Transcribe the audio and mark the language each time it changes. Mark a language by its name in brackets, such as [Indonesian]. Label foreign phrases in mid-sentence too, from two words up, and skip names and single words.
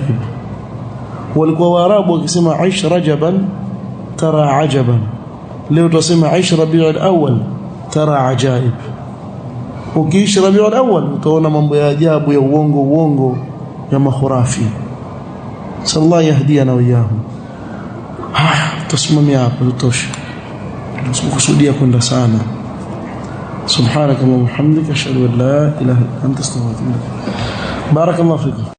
[Swahili] Walikuwa Waarabu wakisema [Arabic] عش رجبا ترى عجبا, [Swahili] leo tutasema [Arabic] عش ربيع الأول ترى عجائب. [Swahili] Ukiishi rabiul awwal utaona mambo ya ajabu ya uongo ya makhurafi. [Arabic] صلى الله يهدينا وإياهم. [Swahili] Tusimamia hapo tutosha, tusikusudia kwenda sana. [Arabic] سبحانك وبحمدك أشهد أن لا إله إلا أنت أستغفرك وأتوب إليك. بارك الله فيكم.